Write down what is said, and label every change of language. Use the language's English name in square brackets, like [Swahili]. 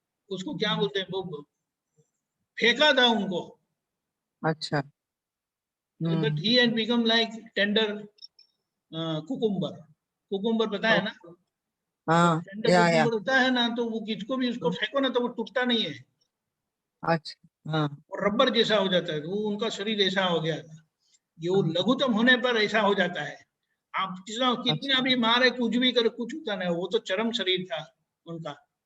[Hindi] उसको क्या बोलते हैं, वो फेंका था उनको. अच्छा. [English] But he had become like tender cucumber. [Hindi] Cucumber पता है ना? हाँ. Tender cucumber होता है ना, तो वो किसको भी उसको फेंको ना तो वो टूटता नहीं है. अच्छा. हाँ. और रबर जैसा हो जाता है. वो उनका शरीर ऐसा हो गया था. ये वो लघुतम होने पर ऐसा हो जाता है. आप कितना भी मारे, कुछ भी करे, कुछ होता नहीं. वो तो चरम शरीर था उनका.